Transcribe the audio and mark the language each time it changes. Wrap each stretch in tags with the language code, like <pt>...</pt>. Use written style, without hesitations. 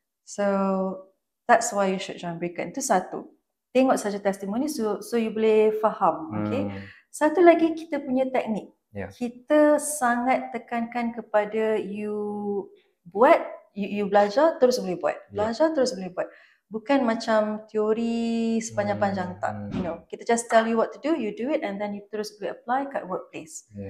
<en>So that's why you should join Bricken.</en> <ms>Itu satu. Tengok saja testimoni so you boleh faham. Okay. Satu lagi kita punya teknik. Kita sangat tekankan kepada you buat, you belajar terus boleh buat. Belajar terus boleh buat. Bukan macam teori sepanjang-panjang, tak.</ms> <en>You know, kita just tell you what to do, you do it and then you terus boleh apply kat workplace.</en>